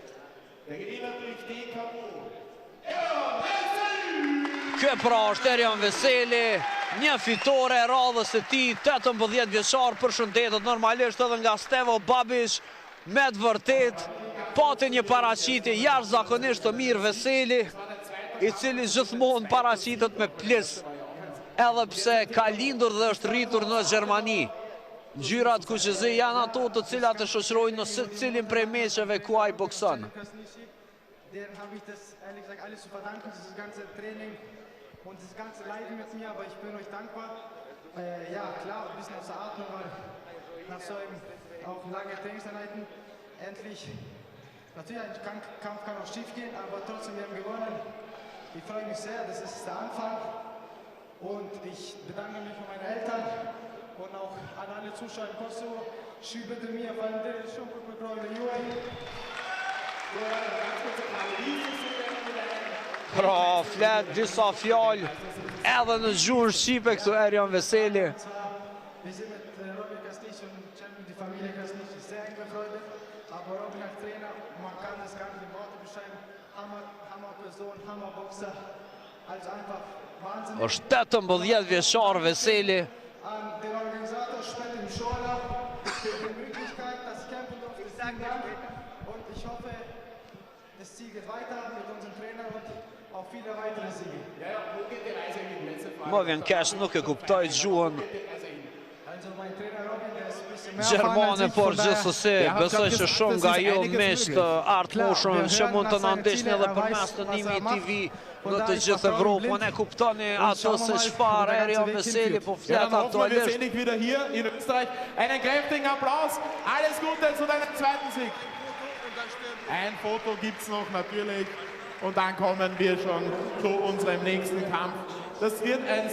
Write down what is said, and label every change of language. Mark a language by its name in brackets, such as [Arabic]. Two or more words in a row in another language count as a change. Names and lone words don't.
[Albanian] Kjo pra është Erjan Veseli, një fitore e radhës e tij, 18 vjeçar, përshëndetet normalisht edhe nga Stevo Babić, me të vërtet pati një paraqitje jashtëzakonisht të mirë Veseli, i cili gjithmonë paraqitet me plis, edhe pse ka lindur dhe është rritur në Gjermani. Ngjyrat kuqezi janë ato të cilat e shoqërojnë në secilin prej meqeve ku ai bokson. [German] Der habe ich das ehrlich gesagt alles zu verdanken, dieses ganze Training und das ganze Leiden mit mir, aber ich bin euch dankbar. Ja, klar, ein bisschen außer Atem, weil nach so einem auch lange Trainingseinheiten endlich, natürlich ein Kampf kann auch schief gehen, aber trotzdem, wir haben gewonnen. Ich freue mich sehr, das ist der Anfang und ich bedanke mich bei meinen Eltern und auch an alle Zuschauer in Kosovo. Schieb bitte mir, weil der schon gut bekommen, [Albanian] Pra, flet disa fjallë edhe në gjuhën shqipe këtu Erjan Veseli. [German] Wir sind mit Robin Krasniqi und Champion, die Familie Krasniqi, sehr eng befreundet. Aber Robin als Trainer, man kann das gar nicht in Worte beschreiben. Hammer Person, Hammer Boxer. Also einfach wahnsinnig. [Albanian] Është 18 vjeçar Veseli. [German] An den Organisator Spit im Schala für die Möglichkeit, das kämpfen durfte. Und ich hoffe, das Ziel geht weiter mit unserem Trainer und auch viele weitere Siege. [Albanian] Më vjen keq, nuk e kuptoj gjuhën gjermane, por gjithsesi besoj që shumë nga jo miq të Art Motion që mund të na ndiqni edhe përmes të Nimi TV në të gjithë Evropën, e kuptoni ato se çfarë Erjan Veseli po flet aktualisht. [German] Wieder hier in Österreich. Einen kräftigen Applaus. Alles Gute zu deinem zweiten Sieg. Ein Foto gibt's noch natürlich und dann kommen wir schon zu unserem nächsten Kampf. Das wird ein